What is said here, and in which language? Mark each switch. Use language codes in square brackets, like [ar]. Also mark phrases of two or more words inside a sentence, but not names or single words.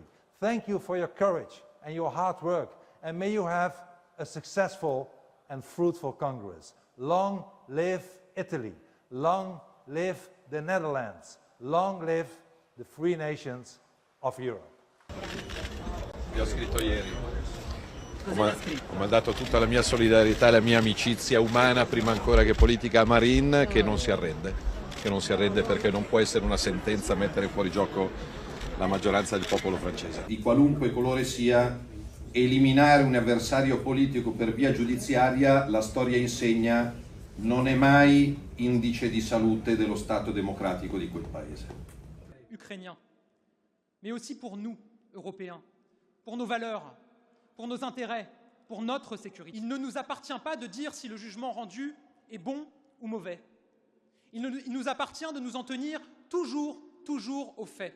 [en] Thank you for your courage and your hard work. And may you have a successful and fruitful Congress. Long live Italy. Long live the Netherlands. Long live the free nations of Europe. [it] Vi ho scritto ieri. Ho mandato tutta la mia solidarietà e la mia amicizia umana, prima ancora che politica, a Marine, che non si arrende perché non può essere una sentenza mettere fuori gioco la maggioranza del popolo francese. Di qualunque colore sia, eliminare un avversario politico per via giudiziaria, la storia insegna, non è mai indice di salute dello Stato démocratico di quel paese. [fr] Ukrainiens, mais aussi pour nous, Européens, pour nos valeurs, pour nos intérêts, pour notre sécurité. Il ne nous appartient pas de dire si le jugement rendu est bon ou mauvais. Il nous appartient de nous en tenir toujours aux faits.